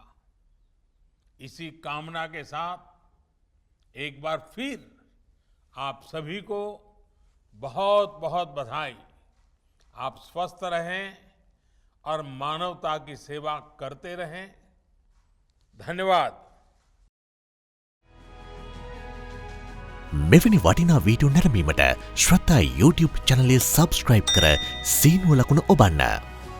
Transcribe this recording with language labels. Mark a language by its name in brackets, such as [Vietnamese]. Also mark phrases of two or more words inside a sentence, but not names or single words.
[Hindi] इसी कामना के साथ एक बार फिर आप सभी को बहुत बहुत बधाई। आप स्वस्थ रहें और मानवता की सेवा करते रहें। धन्यवाद। [Sinhala] මෙවැනි වටිනා වීඩියෝ නැරඹීමට ශ්‍රද්ධා YouTube චැනලය සබස්ක්‍රයිබ් කර සීනුව ලකුණ ඔබන්න.